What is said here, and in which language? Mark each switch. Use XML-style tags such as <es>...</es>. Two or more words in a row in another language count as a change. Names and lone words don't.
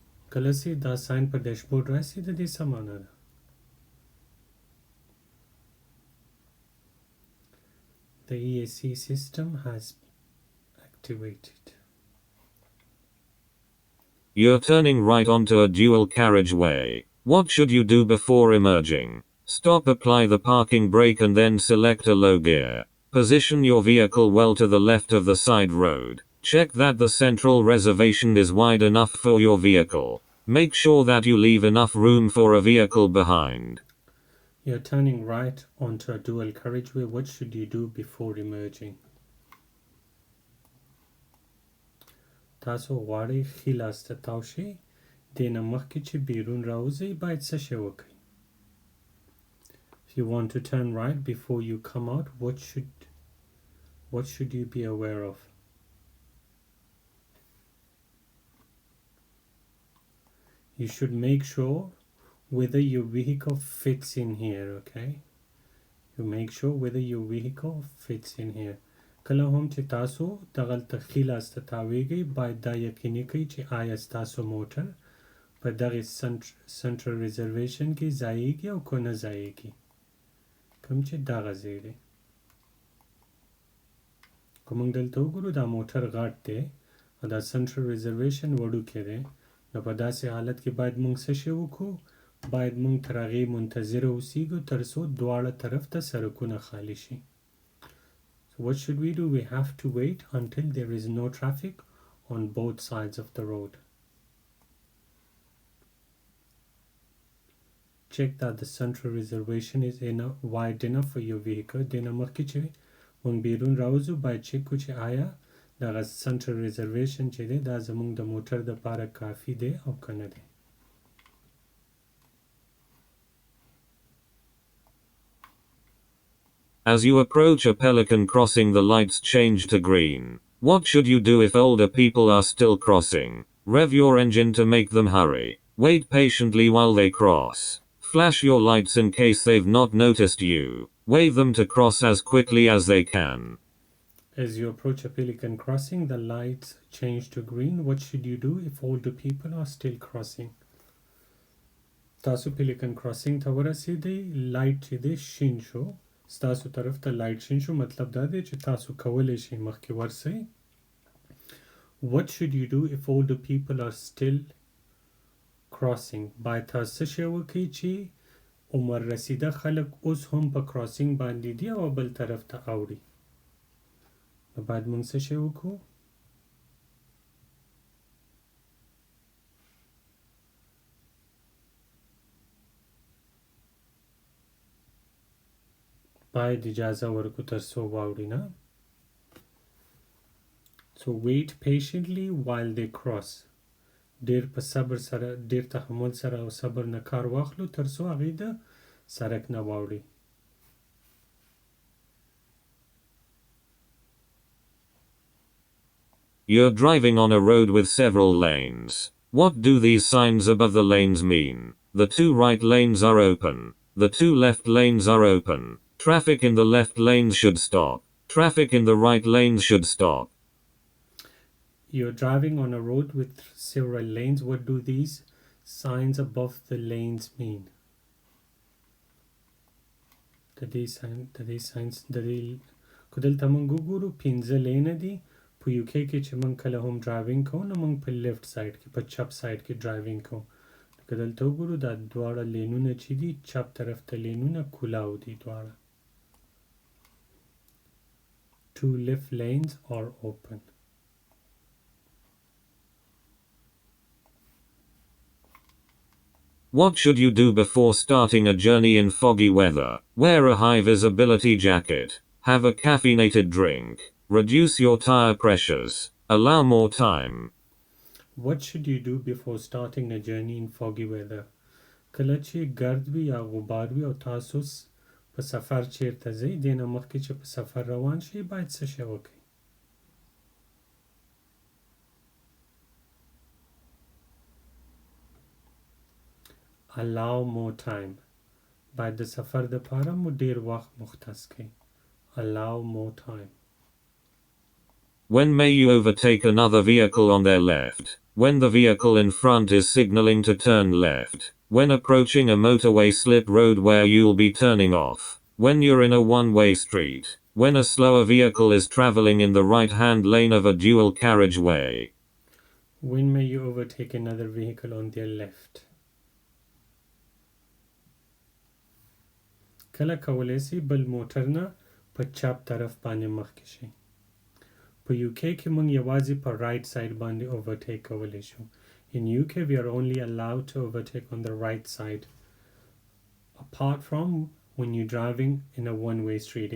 <ps>کله چې دا ساين په ډیشبورډ راشي د دې څه معنا ده؟</ps> <en>The EAC system has activated. You're turning right onto a dual carriageway. What should you do before emerging? Stop, apply the parking brake and then select a low gear. Position your vehicle well to the left of the side road. Check that the central reservation is wide enough for your vehicle. Make sure that you leave enough room for a vehicle behind. You're turning right onto a dual carriageway. What should you do before emerging?</en> <ps>تاسو غواړئ ښي لاس ته تاو شئ، دې نه مخکې چې بیرون راوځئ باید څه شی وکړئ؟</ps> <en>If you want to turn right before you come out, what should you be aware of? You should make sure whether your vehicle fits in here, okay? You make sure whether your vehicle fits in here.</en> <ps>کله هم چې تاسو دغلته ښي لاس ته تاویږئ باید دا یقیني کړئ چې آیا ستاسو موټر په دغې</ps> <en>central reservation</en> <ps>کې ځایږي او که نه ځایږي، کوم چې دغه ځای دی. که موږ دلته وګورو دا موټر غټ دی او دا</ps> <en>central reservation</en> <ps>وړوکی دی، نو په داسې حالت کې باید موږ څه شی وکړو؟ باید موږ تر هغې منتظره اوسیږو تر څو دواړه طرف ته سړکونه خالی شي.</ps> <en>So what should we do? We have to wait until there is no traffic on both sides of the road. Check that the central reservation is wide enough for your vehicle.</en> <ps>دینه مخکې چې موږ بیرون راوځو باید چک کړو چې آیا دغه</ps> <en>central reservation</en> <ps>چې دی دا زموږ د موټر دپاره کافي دی او که نه دی.</ps> <en>As you approach a Pelican crossing, the lights change to green. What should you do if older people are still crossing? Rev your engine to make them hurry. Wait patiently while they cross. Flash your lights in case they've not noticed you. Wave them to cross as quickly as they can. As you approach a Pelican crossing, the lights change to green. What should you do if older people are still crossing?</en> <ps>تاسو</ps> <en>Pelican crossing</en> <ps>ته ورسېدئ، لایټ چې دی شین شو، ستاسو طرف ته لایټ شین شو، مطلب دا دی چې تاسو کولی شئ مخکې ورسئ.</ps> <en>What should you do if older people are still crossing?</en> <ps>باید تاسو څه شی وکړئ چې عمر رسیده خلک اوس هم په کراسینګ باندې دي او بل طرف ته اوړي، نو باید موږ څه شی وکړو؟ باید اجازه ورکړو تر څو واوړي نه.</ps> <en>So wait patiently while they cross.</en> <ps>ډیر په صبر سره، ډیر تحمل سره او صبر نه کار واخلو تر څو هغوی د سړک نه واوړي.</ps> <en>You're driving on a road with several lanes. What do these signs above the lanes mean? The two right lanes are open. The two left lanes are open. Traffic in the left lanes should stop. Traffic in the right lanes should stop. You're driving on a road with several lanes. What do these signs above the lanes mean?</en> <ps>د دې signs د دې که دلته موږ وګورو 5 لینه دي. په UK کې چې موږ کله هم ډرایوینګ کوو نو موږ په</ps> <en>left side</en> <ps>کې په چپ سایډ کې ډرایوینګ کوو. که دلته وګورو دا دواړه لینونه چې دي چپ طرف ته لینونه کولاو دي دواړه.</ps> <en>Two left lanes are open. What should you do before starting a journey in foggy weather? Wear a high visibility jacket. Have a caffeinated drink. Reduce your tire pressures. Allow more time. What should you do before starting a journey in foggy weather?</en> <ps>کله چې ګرد وي یا غبار وي او تاسو په سفر چیرته ځئ، دې نه مخکې چې په سفر روان شئ باید څه شی وکړئ؟</ps> <en>Allow more time.</en> <ps>باید د سفر دپاره مو ډیر وخت مختص کړئ.</ps> <en>Allow more time. When may you overtake another vehicle on their left? When the vehicle in front is signaling to turn left. When approaching a motorway slip road where you'll be turning off. When you're in a one-way street. When a slower vehicle is traveling in the right-hand lane of a dual carriageway. When may you overtake another vehicle on their left?</en> <ps>کله کولی سي بل موټر نه په چپ طرف باندې مخکې شي. په UK کې موږ یوازې په</ps> <en>right side</en> <ps>باندې overtake کولی شو.</ps> <en>In UK we are only allowed to overtake on the right side apart from when you're driving in a one-way street.</en>